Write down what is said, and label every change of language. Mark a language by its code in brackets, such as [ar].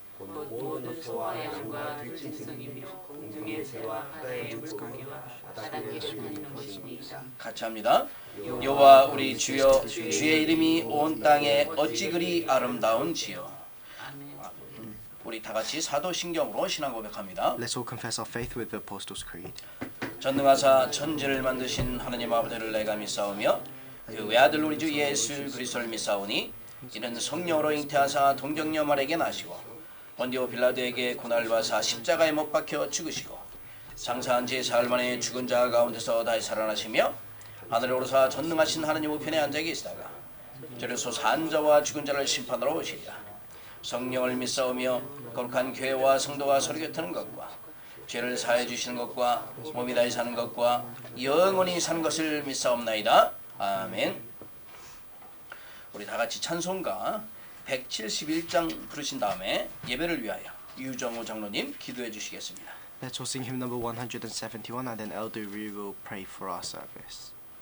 [ko] 모든 소와 양과 들짐승이며 공중의 새와 바다의 물고기와 바닥에 사는 것이니이다. 같이 합니다. 여호와 우리 주여 주의 이름이 온 땅에 어찌 그리 아름다운지요. 우리 다 같이 사도신경으로 신앙 고백합니다. [en] Let's all confess our faith with the Apostles' Creed. [ko] 전능하사 천지를 만드신 하나님 아버지를 내가 믿사오며 그 외아들 우리 주 예수 그리스도를 믿사오니 이는 성령으로 잉태하사 동정녀 마리아에게 나시고 본디오 빌라도에게 고난을 받으사 십자가에 못 박혀 죽으시고 장사한 지 사흘 만에 죽은 자 가운데서 다시 살아나시며 하늘에 오르사 전능하신 하나님 우편에 앉아 계시다가 저리서 산 자와 죽은 자를 심판하러 오시리라. 성령을 믿사오며 거룩한 교회와 성도가 서로 교통하는 것과 죄를 사해 주시는 것과 몸이 다시 사는 것과 영원히 사는 것을 믿사옵나이다. 아멘. 우리 다 같이 찬송가 171장 부르신 다음에 예배를 위하여 유정호 장로님 기도해 주시겠습니다. [en] Let's all sing hymn number 171 and then Elder Ree will pray for our service.